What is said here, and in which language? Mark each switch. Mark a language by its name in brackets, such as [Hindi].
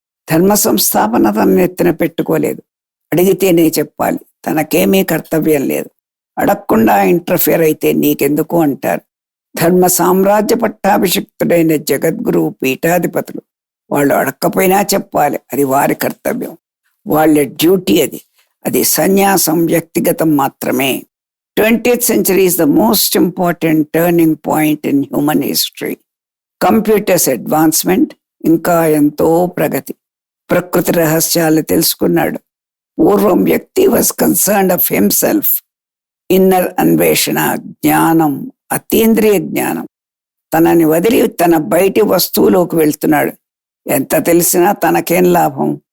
[Telugu] ధర్మ సంస్థాపన తన ఎత్తున పెట్టుకోలేదు. అడిగితేనే చెప్పాలి, తనకేమీ కర్తవ్యం లేదు. అడగకుండా ఇంటర్ఫియర్ అయితే నీకెందుకు అంటారు. ధర్మ సామ్రాజ్య పట్టాభిషిక్తుడైన జగద్గురువు, పీఠాధిపతులు వాళ్ళు అడక్కపోయినా చెప్పాలి, అది వారి కర్తవ్యం, వాళ్ళ డ్యూటీ. అది సన్యాసం వ్యక్తిగతం మాత్రమే. [English] 20th century is the most important turning point in human history. [Telugu] Computers advancement, ఇంకా ఎంతో ప్రగతి. ప్రకృతి రహస్యాలు తెలుసుకున్నాడు. పూర్వం వ్యక్తి [English] Was concerned of himself. [Telugu] Inner అన్వేషణ, జ్ఞానం, అతీంద్రియ జ్ఞానం. తనని వదిలి తన బయటి వస్తువులోకి వెళ్తున్నాడు. ఎంత తెలిసినా తనకేం లాభం?